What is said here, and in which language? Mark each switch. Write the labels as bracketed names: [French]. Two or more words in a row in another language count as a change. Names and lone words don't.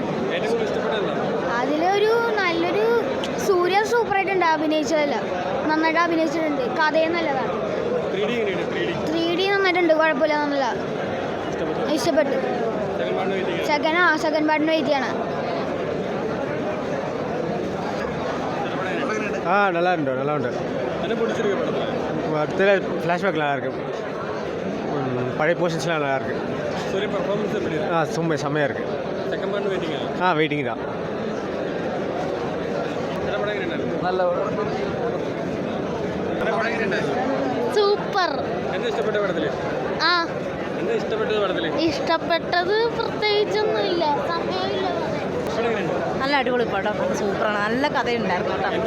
[Malayalam] അതിലൊരു നല്ലൊരു സൂര്യ സൂപ്പറായിട്ടുണ്ട് അഭിനയിച്ചതല്ല, നന്നായിട്ട് അഭിനയിച്ചിട്ടുണ്ട്. കഥയും നല്ലതാണ്. 3D നന്നായിട്ടുണ്ട്, കുഴപ്പമില്ല, നല്ല ഇഷ്ടപ്പെട്ടു. [English] second part wait [Malayalam] ചെയ്യണം. [Tamil] நல்லா உண்டு. அடுத்த ஃப்ளாஷ்பேக் நல்லா இருக்கு, பழைய போர்ஷன்ஸ்லாம் நல்லா இருக்கு. செம்மையாக இருக்கு. வெயிட்டிங் தான். [Malayalam] സൂപ്പർ. ഇഷ്ടപ്പെട്ടത് പ്രത്യേകിച്ചൊന്നുമില്ല, സമയമില്ല. നല്ല അടിപൊളി പടം, സൂപ്പറാണ്, നല്ല കഥയുണ്ടായിരുന്നു കേട്ടോ.